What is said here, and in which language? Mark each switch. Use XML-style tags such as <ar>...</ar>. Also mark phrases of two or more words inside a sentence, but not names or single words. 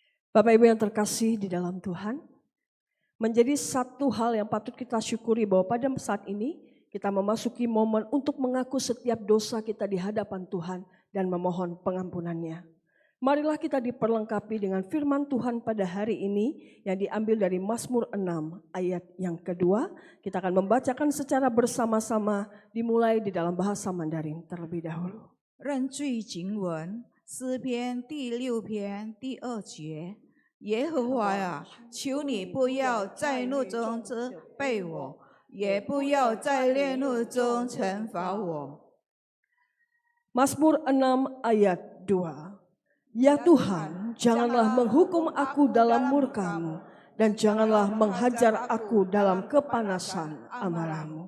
<id>Bapak Ibu yang terkasih di dalam Tuhan, menjadi satu hal yang patut kita syukuri bahwa pada saat ini kita memasuki momen untuk mengaku setiap dosa kita di hadapan Tuhan dan memohon pengampunannya. Marilah kita diperlengkapi dengan firman Tuhan pada hari ini yang diambil dari Mazmur 6 ayat yang kedua. Kita akan membacakan secara bersama-sama dimulai di dalam bahasa Mandarin terlebih dahulu.</id> <zh>认罪经文诗篇第6篇第2节，耶和华啊，求你不要在怒中责备我，也不要在烈怒中惩罚我。</zh> <id>Mazmur 6 ayat 2. Ya Tuhan, janganlah menghukum aku dalam murka-Mu, dan janganlah menghajar aku dalam kepanasan amarah-Mu.</id>